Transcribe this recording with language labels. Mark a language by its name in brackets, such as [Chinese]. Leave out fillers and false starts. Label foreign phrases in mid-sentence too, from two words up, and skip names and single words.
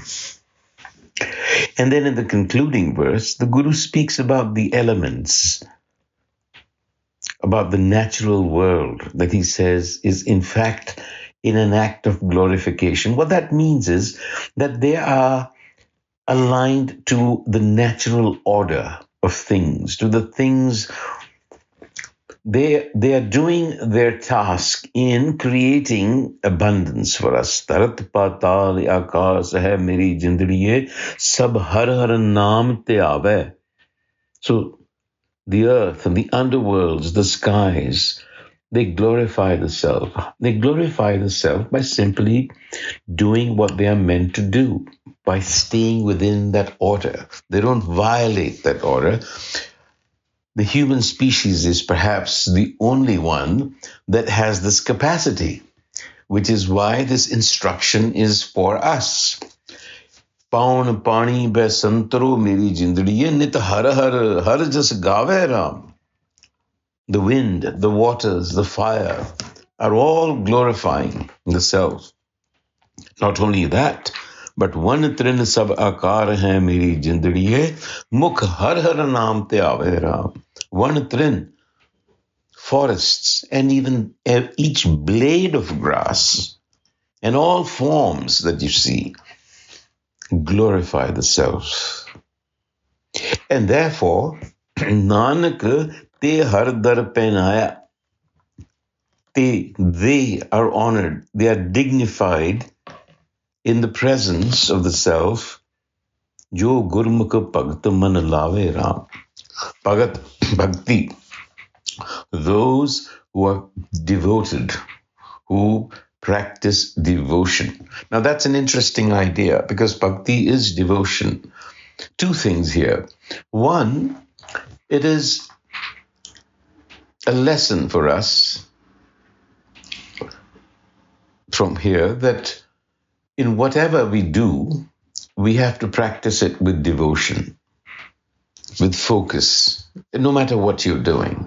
[English] And then in the concluding verse, the Guru speaks about the elements, about the natural world that he says is in fact in an act of glorification. What that means is that they are aligned to the natural order of things, to the things. They are doing their task in creating abundance for us. [Punjabi] ਧਰਤਿ ਪਾਤਾਲ ਆਕਾਸ ਹੈ ਮੇਰੀ ਜਿੰਦੁੜੀਏ ਸਭ ਹਰਿ ਹਰਿ ਨਾਮੁ ਧਿਆਵੈ. [English] So the earth and the underworlds, the skies, they glorify the self. They glorify the self by simply doing what they are meant to do, by staying within that order. They don't violate that order. The human species is perhaps the only one that has this capacity, which is why this instruction is for us. [Punjabi] ਪਉਣੁ ਪਾਣੀ ਬੈਸੰਤਰੁ ਮੇਰੀ ਜਿੰਦੁੜੀਏ ਨਿਤ ਹਰਿ ਹਰਿ ਹਰਿ ਜਸੁ ਗਾਵੈ ਰਾਮ. [English] The wind, the waters, the fire are all glorifying the self. Not only that, but [Punjabi] ਵਣੁ ਤ੍ਰਿਣੁ ਸਭੁ ਆਕਾਰੁ ਹੈ ਮੇਰੀ ਜਿੰਦੁੜੀਏ ਮੁਖਿ ਹਰਿ ਹਰਿ ਨਾਮੁ ਧਿਆਵੈ ਰਾਮ. [English] One trin, forests, and even each blade of grass and all forms that you see glorify the self. And therefore, [Punjabi] ਨਾਨਕ ਤੇ ਹਰਿ ਦਰਿ ਪੈਨਾਇਆ. [English] They are honored, they are dignified in the presence of the self. [Punjabi] ਜੋ ਗੁਰਮੁਖਿ ਭਗਤਿ ਮਨੁ ਲਾਵੈ ਰਾਮ. [English] Bhagat, bhakti, those who are devoted, who practice devotion. Now that's an interesting idea because bhakti is devotion. Two things here. One, it is a lesson for us from here that in whatever we do, we have to practice it with devotion, with focus, no matter what you're doing.